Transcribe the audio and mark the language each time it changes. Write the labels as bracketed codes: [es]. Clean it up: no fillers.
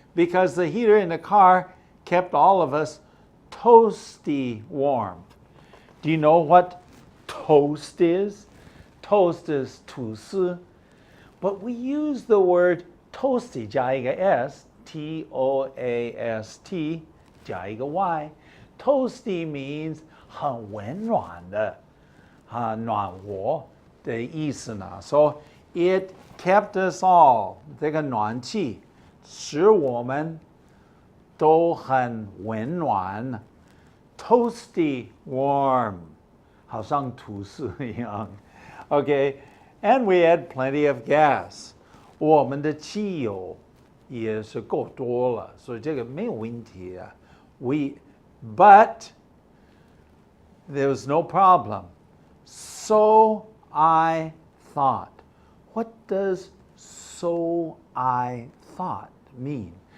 [en] Because the heater in the car kept all of us toasty warm. Do you know what toast is? Toast is 吐司. But we use the word toasty [zh] 加一个 [en] s, T-O-A-S-T 加一个 y. Toasty means [zh] 很温暖的暖和的意思呢 [en] So it kept us all [zh] 这个暖气使我们都很温暖 Toasty warm 好像吐司一样 [en] Okay, and we had plenty of gas [zh] 我们的汽油也是够多了所以这个没有问题啊 [en] But there was no problem. So I thought. What does so I thought mean?